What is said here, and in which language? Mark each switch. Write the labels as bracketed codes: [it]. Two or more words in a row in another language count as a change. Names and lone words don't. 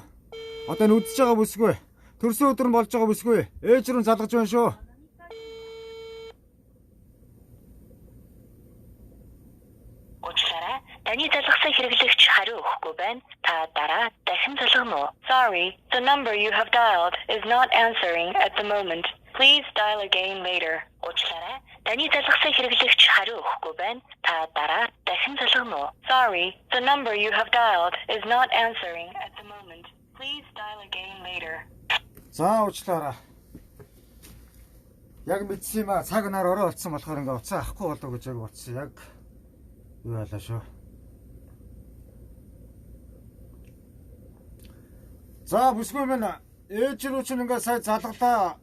[mn] Одоо энэ үдсэж байгаа бүсгүй. Төрсөн өдөр нь болж байгаа бүсгүй. Ээж рүү залгаж байна шүү. Уучлаарай. Таны залгасан хэрэглэгч хариу өгөхгүй байна. Та дараа дахин залгана уу? [en] Sorry, the number you have dialed is not answering at the moment. Please dial again later. [mn] Уучлаарай. Таны залгасан хэрэглэгч хариу өгөхгүй байна. Та дараа дахин залгана уу? [en] Sorry, the number you have dialed is not answering at the moment. Please dial again later. [mn] За уучлаарай. Яг мэдсэн юм аа. Цаг нар орой болцсон болохоор ингээ уцаа авахгүй болов гэж яг бодсон. Яг юу байлаа шүү. За бүсгүй минь ээж рүү чинь ингээ сая залгалаа.